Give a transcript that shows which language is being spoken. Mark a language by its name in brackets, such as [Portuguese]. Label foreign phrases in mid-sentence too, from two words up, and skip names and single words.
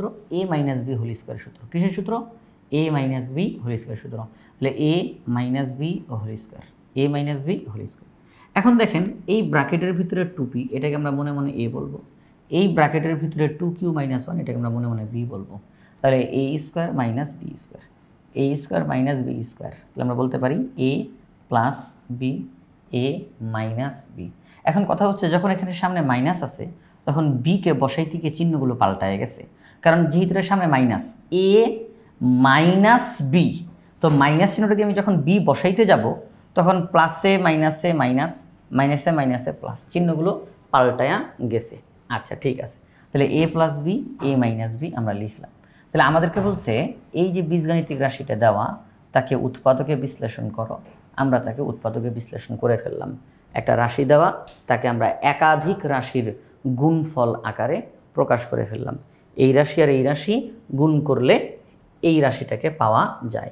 [Bangla] a - b [English] whole square [Bangla] সূত্র। কিসের সূত্র? a - b [English] whole square [Bangla] সূত্র। তাহলে a - b [English] whole square, [Bangla] a - b [English] whole square. [Bangla] এখন দেখেন এই ব্র্যাকেটের ভিতরে 2p, এটাকে আমরা মনে মনে a বলবো। এই ব্র্যাকেটের ভিতরে 2q - 1, এটাকে আমরা মনে মনে b বলবো। তাহলে a² - b², a² - b², তাহলে আমরা বলতে পারি a + b, a - b। এখন কথা হচ্ছে, যখন এখানে সামনে মাইনাস আছে, তখন বিকে বসাইতে গিয়ে চিহ্নগুলো পাল্টায় গেছে, কারণ যেহেতু এর সামনে মাইনাস, a - b, তো মাইনাস চিহ্নটা দিয়ে আমি যখন বি বসাইতে যাব, তখন প্লাসে মাইনাসে মাইনাস, মাইনাসে মাইনাসে প্লাস, চিহ্নগুলো পাল্টায়া গেছে। আচ্ছা, ঠিক আছে, তাহলে a + b, a - b আমরা লিখলাম। তাহলে আমাদেরকে বলছে এই যে বীজগাণিতিক রাশিটা দেওয়া, তাকে উৎপাদকে বিশ্লেষণ করো। আমরা তাকে উৎপাদকে বিশ্লেষণ করে ফেললাম। একটা রাশি দেওয়া, তাকে আমরা একাধিক রাশির গুণফল আকারে প্রকাশ করে ফেললাম। এই রাশি আর এই রাশি গুণ করলে এই রাশিটাকে পাওয়া যায়।